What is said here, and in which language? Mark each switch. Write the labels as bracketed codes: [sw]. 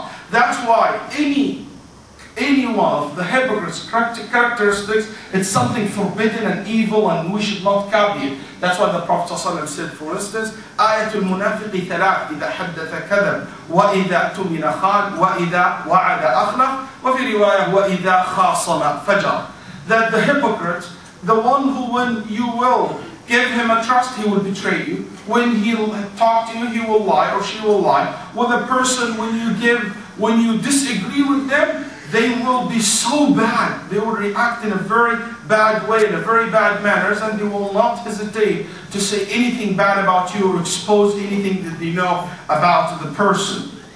[en] That's why any one of the hypocrites' characteristics, it's something forbidden and evil, and we should not copy it. That's why the Prophet ﷺ said, for instance, [ar] آية المنافق ثلاث إذا حدث كذب وإذا اؤتمن خان وإذا وعد أخلف وفي رواية وإذا خاصم فجر. [en] That the hypocrite, the one who when you will give him a trust, he will betray you. When he'll talk to you, he will lie or she will lie. With a person, when you disagree with them, they will be so bad. They will react in a very bad way, in a very bad manners, and they will not hesitate to say anything bad about you or expose anything that they know about the person.